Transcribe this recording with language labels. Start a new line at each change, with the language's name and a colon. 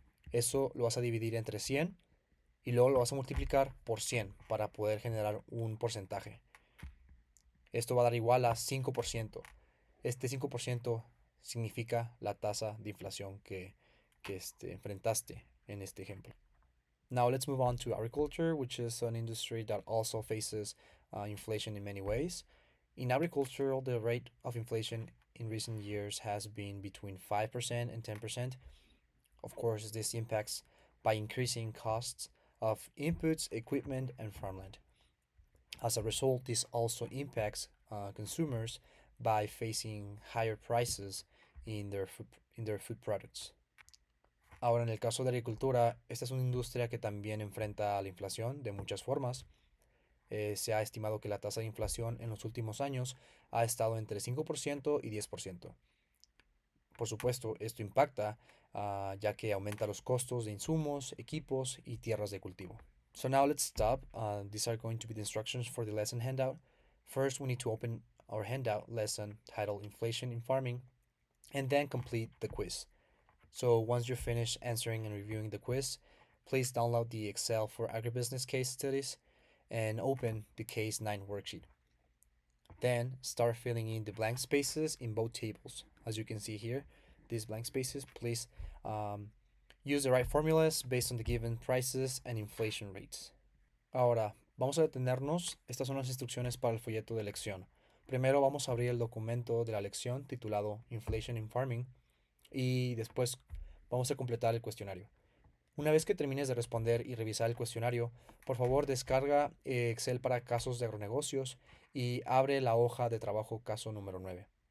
Spanish: Eso lo vas a dividir entre 100 y luego lo vas a multiplicar por 100 para poder generar un porcentaje. Esto va a dar igual a 5%. Este 5% significa la tasa de inflación que enfrentaste en este ejemplo.
English: Now let's move on to agriculture, which is an industry that also faces inflation in many ways. In agriculture, the rate of inflation in recent years has been between 5% and 10%. Of course, this impacts by increasing costs of inputs, equipment, and farmland. As a result, this also impacts consumers by facing higher prices in their food products.
Spanish: Ahora, en el caso de la agricultura, esta es una industria que también enfrenta la inflación de muchas formas. se ha estimado que la tasa de inflación en los últimos años ha estado entre 5% y 10%. Por supuesto, esto impacta ya que aumenta los costos de insumos, equipos y tierras de cultivo.
English: So now let's stop. These are going to be the instructions for the lesson handout. First, we need to open our handout lesson titled Inflation in Farming and then complete the quiz. So once you're finished answering and reviewing the quiz, please download the Excel for Agribusiness case studies and open the Case 9 worksheet. Then start filling in the blank spaces in both tables. As you can see here, these blank spaces, please use the right formulas based on the given prices and inflation rates.
Spanish: Ahora, vamos a detenernos. Estas son las instrucciones para el folleto de lección. Primero vamos a abrir el documento de la lección titulado Inflation in Farming y después vamos a completar el cuestionario. Una vez que termines de responder y revisar el cuestionario, por favor descarga Excel para casos de agronegocios y abre la hoja de trabajo caso número 9.